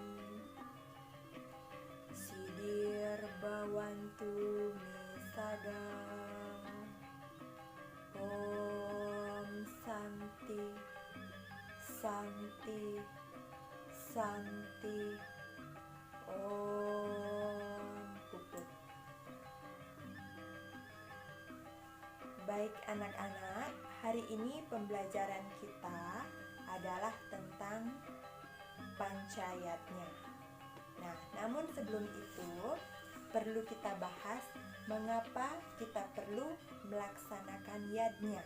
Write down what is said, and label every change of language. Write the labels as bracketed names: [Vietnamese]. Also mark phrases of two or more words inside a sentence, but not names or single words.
[Sanskrit] Sidir Bawantu Misada. Om Santi Santi Santi. [Balinese] Om Puput. [Indonesian] Baik anak-anak, hari ini pembelajaran kita adalah tentang pancayatnya. Nah, namun sebelum itu perlu kita bahas mengapa kita perlu melaksanakan yadnya.